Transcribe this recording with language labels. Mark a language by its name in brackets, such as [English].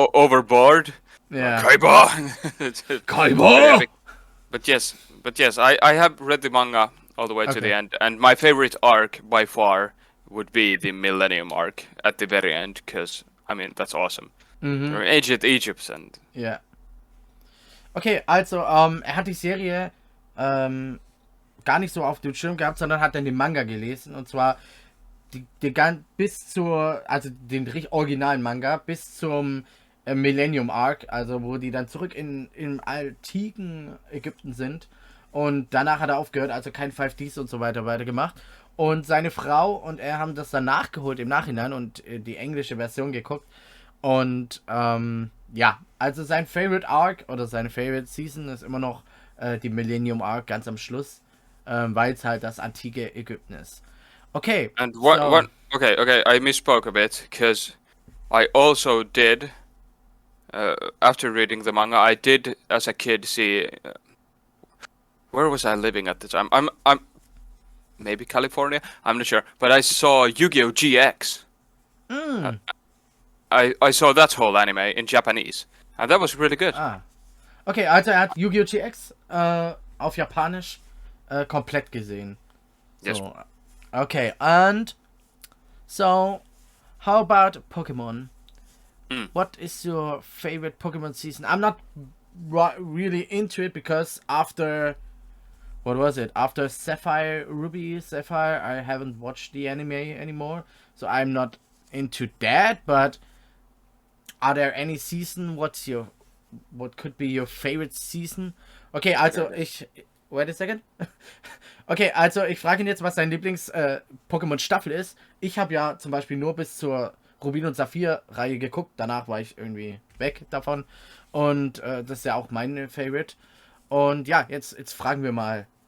[English] overboard. Yeah. Kaiba! It's pretty Kaiba! epic. But yes, I have read the manga all the way to the Okay. end, and my favorite arc by far would be the Millennium arc at the very end, because I mean that's awesome. Or Ancient Egypt and [German] Ja. Okay, also, er hat die Serie gar nicht so auf dem Schirm gehabt, sondern hat dann den Manga gelesen. Und zwar bis zur, also den originalen Manga, bis zum Millennium Arc, also wo die dann zurück im antiken Ägypten sind. Und danach hat er aufgehört, also kein 5Ds und so weiter weitergemacht. Und seine Frau und er haben das dann nachgeholt im Nachhinein und die englische Version geguckt. Und ja, also sein Favorite Arc oder seine Favorite Season ist immer noch die Millennium Arc ganz am Schluss, weil es halt das antike Ägypten ist. [English] Okay, and so. okay, I misspoke a bit because I also did after reading the manga, I did as a kid see where was I living at the time? I'm maybe California. I'm not sure, but I saw Yu-Gi-Oh GX. I saw that whole anime in Japanese, and that was really good. [German] Okay, also er hat Yu-Gi-Oh! GX auf Japanisch komplett gesehen. [English] Yes. So, okay, and so, how about Pokémon? What is your favorite Pokémon season? I'm not really into it because after, what was it? After Ruby Sapphire, I haven't watched the anime anymore, so I'm not into that. But are there any season? What could be your favorite season? Okay, also wait a second. [German] Okay, also ich frage ihn jetzt, was sein Lieblings-Pokémon-Staffel ist. Ich habe ja zum Beispiel nur bis zur Rubin und Saphir-Reihe geguckt. Danach war ich irgendwie weg davon. Und das ist ja auch mein Favorite. Und ja, jetzt fragen wir mal.